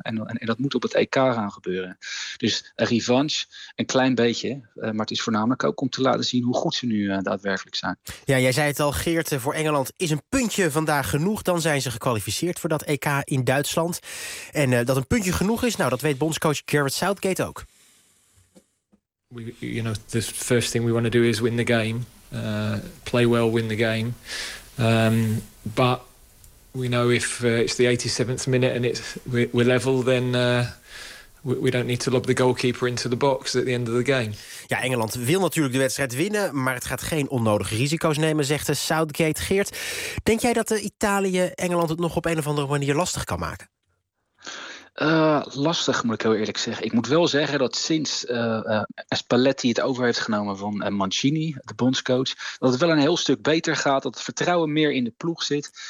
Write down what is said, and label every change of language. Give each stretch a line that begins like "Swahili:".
Dutch: En dat moet op het EK gaan gebeuren. Dus een revanche, een klein beetje. Maar het is voornamelijk ook om te laten zien hoe goed ze nu daadwerkelijk zijn. Ja, jij zei het al, Geert, voor Engeland is een puntje vandaag genoeg. Dan zijn ze gekwalificeerd voor dat EK in Duitsland. En dat een puntje genoeg is, nou, dat weet bondscoach Gareth Southgate ook.
English: We, you know, the first thing we want to do is win the game. Play well, win the game. But we know if it's the 87th minute and we're level, then we don't need to lob the goalkeeper into the box at the end of the game.
Dutch: Ja, Engeland wil natuurlijk de wedstrijd winnen, maar het gaat geen onnodige risico's nemen, zegt de Southgate. Geert, denk jij dat de Italië Engeland het nog op een of andere manier lastig kan maken? Lastig, moet ik heel eerlijk zeggen. Ik moet wel zeggen dat sinds Spalletti het over heeft genomen van Mancini, de bondscoach, dat het wel een heel stuk beter gaat, dat het vertrouwen meer in de ploeg zit.